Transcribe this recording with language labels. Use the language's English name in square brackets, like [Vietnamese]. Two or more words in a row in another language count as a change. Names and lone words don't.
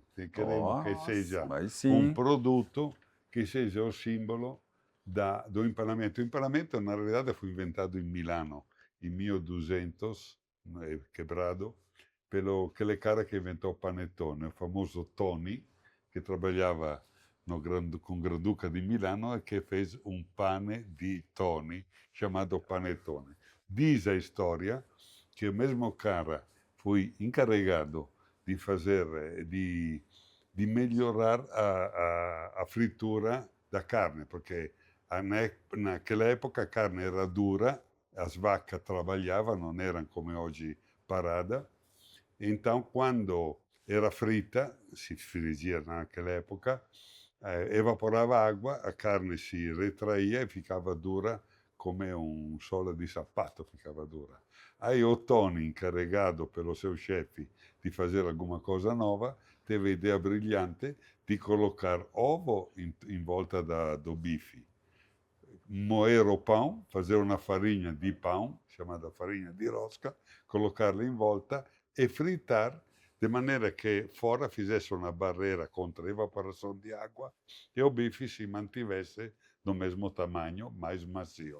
[Portuguese] Queremos que seja um produto que seja o símbolo do empanamento. O empanamento, na realidade, foi inventado em Milano, em 1200, quebrado, pelo aquele cara que inventou o panettone, o famoso Toni, que trabalhava com o Granduca di Milano e che fez [Italian] un pane di Toni chiamato panettone. [Portuguese] Diz a história que o mesmo cara foi encarregado de fazer, de melhorar a fritura da carne, porque naquela época a carne era dura, as vacas trabalhavam, não eram como hoje parada. Então, quando era frita, [Italian] si frigia [Portuguese] naquela época, evaporava água, a carne si retraía e ficava dura [Italian] come un sole di [Portuguese] sapato, ficava dura. Aí o Tony, encarregado pelo seu chefe di fazer alguma cosa nova, teve a ideia brilhante di colocar ovo [Italian] in volta [Portuguese] do bife. Moer o pão, fazer uma farinha de pão, chamada farinha de rosca, colocarla [Italian] in volta [Portuguese] e fritar de maneira que fora fizesse uma barreira contra a evaporação de água e o bife se mantivesse do mesmo tamanho, mais macio.